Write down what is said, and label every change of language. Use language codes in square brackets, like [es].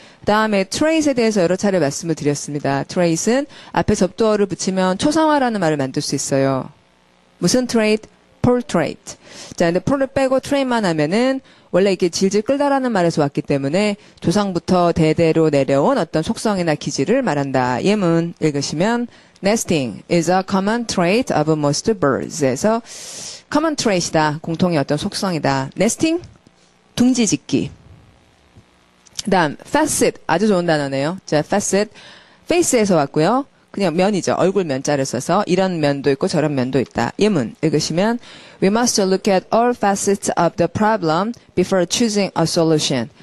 [ko] 그 다음에 trait에 대해서 여러 차례 말씀을 드렸습니다. trait은 앞에 접두어를 붙이면 초상화라는 말을 만들 수 있어요. 무슨 trait? portrait. 자, 근데 por를 빼고 trait만 하면은 원래 이렇게 질질 끌다라는 말에서 왔기 때문에 조상부터 대대로 내려온 어떤 속성이나 기질을 말한다. 예문 읽으시면 [en] nesting is a common trait of most birds. [ko] 에서 common trait이다. 공통의 어떤 속성이다. nesting 둥지 짓기. 그다음 facet 아주 좋은 단어네요. 자, facet face에서 왔고요. 그냥 면이죠. 얼굴 면자를 써서 이런 면도 있고 저런 면도 있다. 예문 읽으시면 [en] We must look at all facets of the problem before choosing a solution.